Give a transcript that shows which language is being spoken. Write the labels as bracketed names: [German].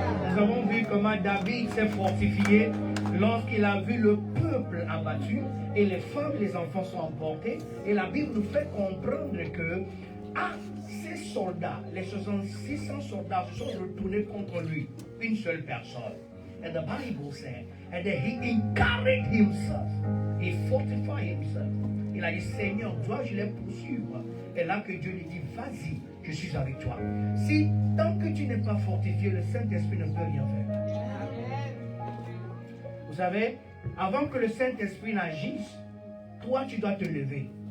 [French] Nous avons vu comment David s'est fortifié lorsqu'il a vu le peuple abattu et les femmes et les enfants sont emportés. Et la Bible nous fait comprendre que ces soldats, les 600 soldats se sont retournés contre lui, une seule personne. [English] And the Bible said, and then he encouraged himself, he fortified himself. [French] Il a dit, Seigneur, dois-je les poursuivre? Et là que Dieu lui dit, vas-y, je suis avec toi. Si tant que tu n'es pas fortifié, le Saint-Esprit ne peut rien faire. Vous savez, avant que le Saint-Esprit n'agisse, toi tu dois te lever.